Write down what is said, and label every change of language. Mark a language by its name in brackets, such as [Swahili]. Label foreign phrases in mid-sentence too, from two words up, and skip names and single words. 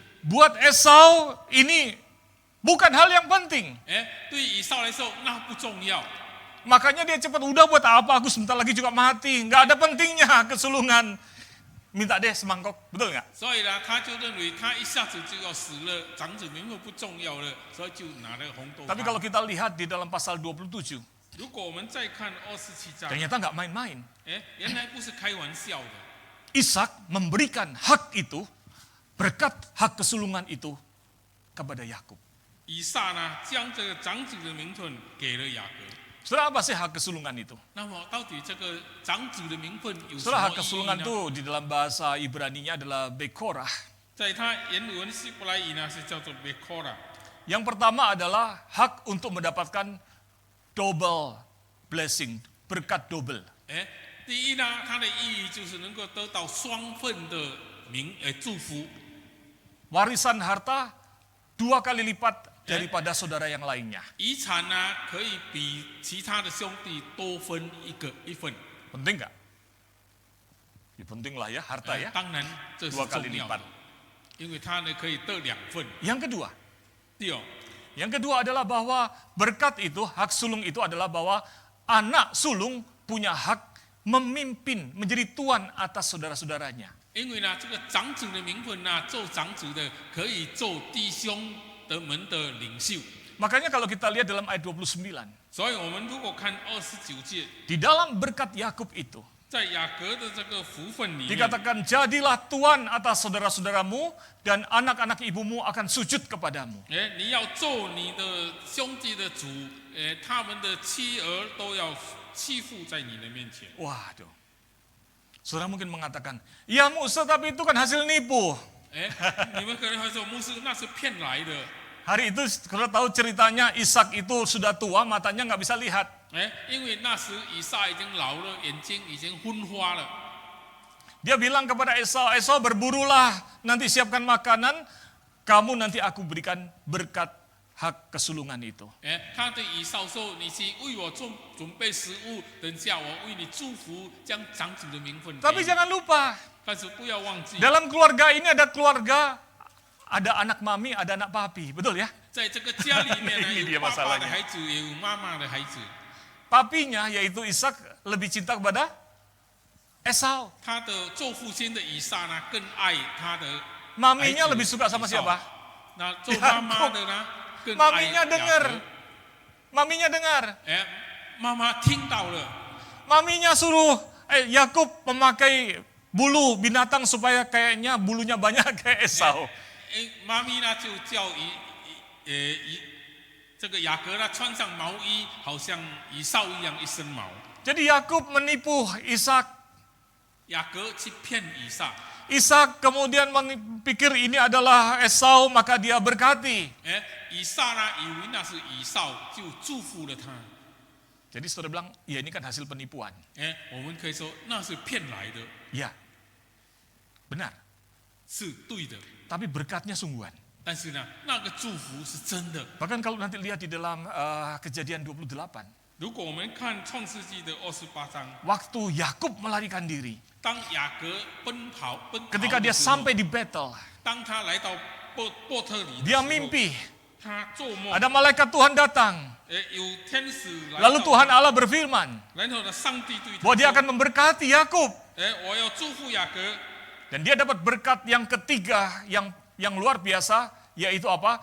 [Indonesian] Buat Esau ini bukan hal yang penting. [Chinese] 对以扫来说那不重要， [Indonesian] Makanya dia cepat, udah buat apa, aku sebentar lagi juga mati. Nggak ada pentingnya kesulungan. Minta deh semangkok, betul nggak? [Chinese] 所以呢，他就认为他一下子就要死了，长子名分不重要了，所以就拿了红豆 [Indonesian] Tapi [Chinese] 汤。 [Indonesian] kalau kita lihat di dalam pasal 27, [Chinese] 如果我们再看27章， [Indonesian] ternyata nggak main-main. [Chinese] 原来不是开玩笑的。 [Indonesian] Ishak memberikan hak itu, berkat hak kesulungan itu kepada Yakub. [Chinese] 以撒呢，将这个长子的名分给了雅各。 [Indonesian] Saudara, apa sih hak kesulungan itu? [Chinese] 那么到底这个长子的名分有什 [Indonesian] Saudara, [Chinese] 么 [Indonesian] hak [Chinese] 意义 [Indonesian] kesulungan [Chinese] 呢？ [Indonesian] itu di dalam bahasa Ibrani-nya adalah bekorah. [Chinese] 在他原文希伯来语呢是叫做 Bekora。 [Indonesian] Yang pertama adalah hak untuk mendapatkan [English] double blessing, [Indonesian] berkat double. [Chinese] 第一呢，它的意义就是能够得到双份的祝福， [Indonesian] Warisan harta 2 kali lipat daripada saudara yang lainnya. [Chinese] 遗产呢可以比其他的兄弟多分一份。 [Indonesian] Penting nggak? Ya penting lah ya, harta ya. [Chinese] 当然这是 [Indonesian] 2 kali [Chinese] 重要的 [Indonesian] lipat.， [Chinese] 因为它呢可以得2份。 [Indonesian] Yang kedua, [Chinese] 第二， [Indonesian] yang kedua adalah bahwa berkat itu, hak sulung itu adalah bahwa anak sulung punya hak memimpin, menjadi tuan atas saudara-saudaranya. [Chinese] 因为呢这个长子的名分呢，做长子的可以做弟兄的们的领袖。 [Indonesian] Makanya kalau kita lihat dalam ayat 29, [Chinese] 所以我们如果看29节， [Indonesian] di dalam berkat Yakub itu, [Chinese] 在雅各的这个福分里面， [Indonesian] dikatakan jadilah tuan atas saudara-saudaramu dan anak-anak ibumu akan sujud kepadamu. [Chinese] 你要做你的兄弟的主，他们的妻儿都要欺负在你的面前。 [Indonesian] Waduh. Saudara mungkin mengatakan, ya Musa tapi itu kan hasil nipu. [Chinese] 你们可能会说，牧师那是骗来的。 [Indonesian] Hari itu kalau tahu ceritanya Ishak itu sudah tua, matanya nggak bisa lihat. [Chinese] 因为那时以撒已经老了，眼睛已经昏花了。 [Indonesian] Dia bilang kepada Esau, Esau berburulah, nanti siapkan makanan, kamu nanti aku berikan berkat hak kesulungan itu. [Chinese] 他对以扫说：“你去为我准备食物，等下我为你祝福，将长子的名分给 [Indonesian] Tapi [Chinese] 你。 [Indonesian] jangan lupa, [Chinese] 但是不要忘记， [Indonesian] dalam keluarga ini ada keluarga, ada anak mami, ada anak papi, betul ya? [Chinese] 在这个家里面呢， [Indonesian] Ini dia [Chinese] 有爸爸的 [Indonesian] masalahnya. [Chinese] 孩子，也有妈妈的孩子。 [Indonesian] Papinya yaitu Ishak lebih cinta kepada Esau. [Chinese] 他的做父亲的以撒呢，更爱他的 [Indonesian] Maminya [Chinese] 孩子 [Indonesian] lebih suka sama [Chinese] 以扫 [Indonesian] siapa? [Chinese] 那做妈妈的呢，更爱 [Indonesian] Maminya [Chinese] 雅 [Indonesian] dengar. [Chinese] 各。 [Indonesian] Maminya dengar. [Chinese] 妈妈听到了， [Indonesian] Maminya suruh Yakub memakai bulu binatang supaya kayaknya bulunya banyak kayak Esau. [Chinese] 妈咪呢就叫这个雅各呢穿上毛衣，好像以扫一样一身毛。 [Indonesian] Jadi Yakub menipu Ishak. [Chinese] 雅各去骗以撒， [Indonesian] Ishak kemudian pikir ini adalah Esau, maka dia berkati. [Chinese] 以撒呢以为那是以扫，就祝福了他。 [Indonesian] Jadi saudara bilang, ya ini kan hasil penipuan. [Chinese] 我们可以说那是骗来的， [Indonesian] Ya, benar. [Chinese] 是对的。 [Indonesian] Tapi berkatnya sungguhan. [Chinese] 但是呢，那个祝福是真的。 [Indonesian] Bahkan kalau nanti lihat di dalam Kejadian 28, [Chinese] 如果我们看创世纪的28章， [Indonesian] waktu Yakub melarikan diri, [Chinese] 当雅各奔跑 [Indonesian] ketika [Chinese] 的 [Indonesian] dia [Chinese] 时候， [Indonesian] sampai di Betel, [Chinese] 当他来到波特里的时 [Indonesian] dia [Chinese] 候， [Indonesian] mimpi [Chinese] 他做梦， [Indonesian] ada malaikat Tuhan datang. [Chinese] 有天使来 [Indonesian] Lalu [Chinese] 到 [Indonesian] Tuhan Allah berfirman [Chinese] 然后呢，上帝对他 [Indonesian] bahwa dia [Chinese] 说 [Indonesian] akan memberkati Yakub. [Chinese] 我要祝福雅各， [Indonesian] Dan dia dapat berkat yang ketiga yang luar biasa, yaitu apa?